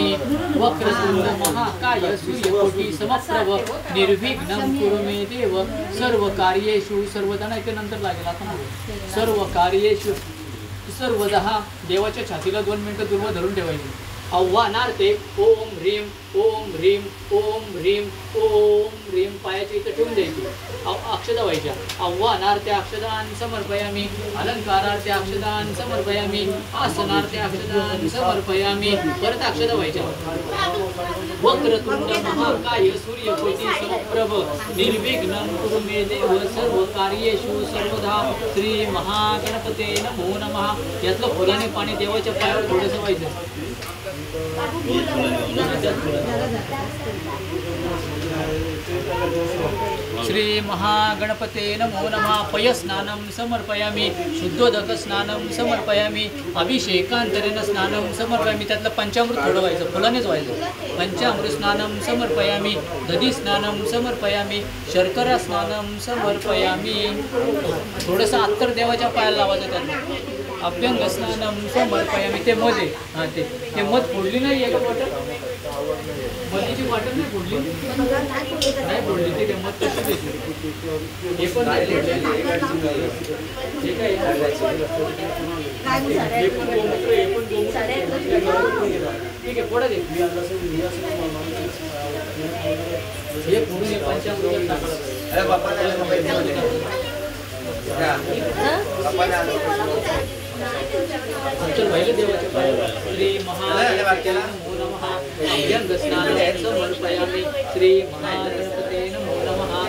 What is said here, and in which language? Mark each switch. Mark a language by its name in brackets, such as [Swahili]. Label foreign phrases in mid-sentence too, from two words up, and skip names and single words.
[Sanskrit] वक्रतुंड महाकाय सूर्यकोटि समप्रभ निर्विघ्नं कुरु मे देव सर्व कार्येषु सर्वदा [Marathi] नाही, नंतर लागेल आता [Sanskrit] सर्व कार्येषु सर्वदा। [Marathi] देवाच्या छातीला 2 मिनिटं दुर्वा धरून ठेवायची। [Sanskrit] आव्हानार्थे ओम ह्रीं ओम ह्रीं ओम ह्रीं ओम ह्रीं [Marathi] पायाची इथं ठेवून द्यायची, अक्षदा व्हायच्या। [Sanskrit] आव्हानार्थे अक्षदान समर्पयामि, अलंकारार्थे अक्षदान समर्पयामि, आसनार्थे अक्षदान समर्पयामि, [Marathi] परत अक्षदा व्हायच्या। [Sanskrit] वक्रतुंड महाकाय सूर्यकोटि समप्रभ निर्विघ्नं कुरु मे देव सर्व कार्येषु सर्वदा श्री महागणपते नमो नमः। [Marathi] यातलं फुलाने पाणी देवाच्या पायावर थोडंसं व्हायचं। [Sanskrit] श्री महागणपते नमो नमः। पयस्नानं समर्पयामि, शुद्धोदक स्नानं समर्पयामि, अभिषेकांतरेण स्नानं समर्पयामि। [Marathi] त्यातलं पंचामृत थोडं व्हायचं, फुलानेच व्हायचं। [Sanskrit] पंचामृत स्नानं समर्पयामि, दधी स्नानं समर्पयामि, शर्करा स्नानं समर्पयामि। [Marathi] थोडंसं अत्तर देवाच्या पायाला लावायचं त्यातलं। [Sanskrit] अभ्यंग स्नानं समर्पयामि, [Marathi] ते मध आहे, ते मध फोडली नाही आहे का बॉटल? मधीची बॉटल नाही फोडली, नाही फोडली ते मध तशी देते। हे पण नाही फोडले, हे काय हे पण गोमूत्र, हे पण गोमूत्र, ठीक आहे फोडा दे। हे फोडून हे पंचामृत [Sanskrit] श्री महागणपते नमो नमः। अभ्यंग स्नानं समर्पयामि, श्री महागणपते नमो नमः।